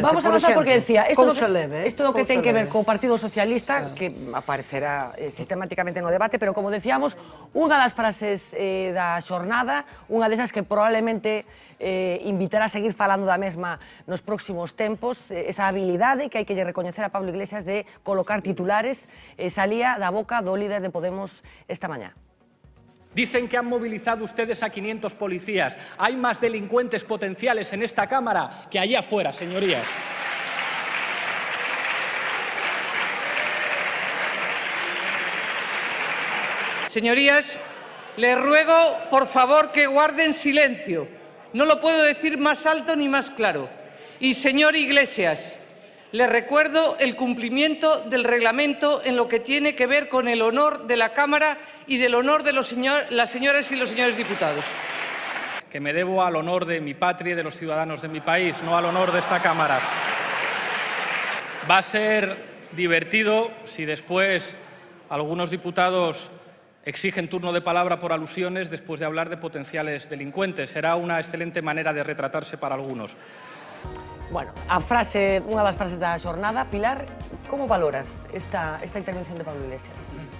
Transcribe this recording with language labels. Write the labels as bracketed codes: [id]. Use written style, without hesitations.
[gl] Vamos a avanzar porque decía, isto é o que ten que ver co Partido Socialista, que aparecerá sistemáticamente no debate, pero como decíamos, unha das frases da xornada, unha desas que probablemente invitar a seguir falando da mesma nos próximos tempos, esa habilidade que hai que lle recoñecer a Pablo Iglesias de colocar titulares, salía da boca do líder de Podemos esta mañá. [es] Dicen que han movilizado ustedes a 500 policías. Hay más delincuentes potenciales en esta Cámara que allá afuera, señorías. Señorías, les ruego, por favor, que guarden silencio. No lo puedo decir más alto ni más claro. Y, señor Iglesias, le recuerdo el cumplimiento del reglamento en lo que tiene que ver con el honor de la Cámara y del honor de las señoras y los señores diputados. Que me debo al honor de mi patria y de los ciudadanos de mi país, no al honor de esta Cámara. Va a ser divertido si después algunos diputados exigen turno de palabra por alusiones después de hablar de potenciales delincuentes. Será una excelente manera de retratarse para algunos. [gl] Bueno, unha das frases da xornada. Pilar, como valoras esta intervención de Pablo Iglesias?